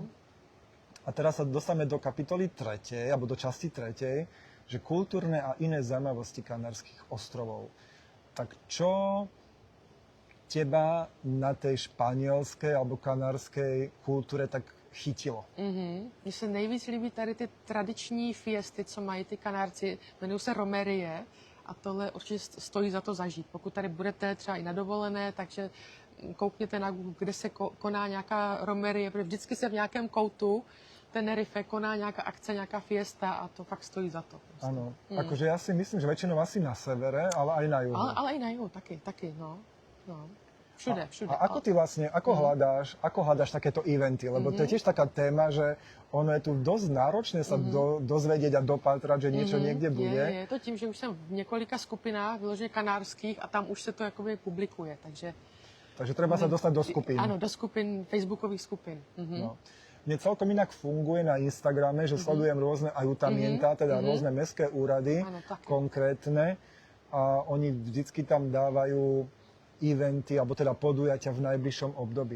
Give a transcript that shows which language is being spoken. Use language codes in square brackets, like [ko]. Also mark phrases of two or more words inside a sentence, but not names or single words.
[sk] A teraz sa dostaneme do kapitoly 3, alebo do časti 3, že kultúrne a iné zaujímavosti Kanárskych ostrovov. Tak čo teba na tej španělské alebo kanárskej kultúre tak chytilo? [cs] Mně se nejvíc líbí tady ty tradiční fiesty, co mají ty Kanárci, jmenují se romerie a tohle určitě stojí za to zažít. Pokud tady budete třeba i na dovolené, takže koukněte na Google, kde se koná nějaká romerie, protože vždycky se v nějakém koutu Tenerife koná nějaká akce, nějaká fiesta a to fakt stojí za to. Prostě. [sk] Áno, akože ja si myslím, že väčšinou asi na severe, ale aj na juhu. [cs] Ale i na jihu taky, no. Všude. [sk] A ako ty vlastne, ako hľadáš takéto eventy? Lebo to je tiež taká téma, že ono je tu dosť náročné sa dozvedieť a dopátrať, že niečo niekde bude. [cs] Je to tím, že už jsem v několika skupinách, vyloženě kanárských, a tam už se to jakoby publikuje, [sk] Takže treba sa dostať do skupín. [cs] Ano, do skupin, facebookových skupin. No. [sk] Mne celkom inak funguje na Instagrame, že sledujem rôzne ajutamienta, teda rôzne mestské úrady, Áno, také. konkrétne, a oni vždycky tam dávajú eventy, alebo teda podujatia v najbližšom období.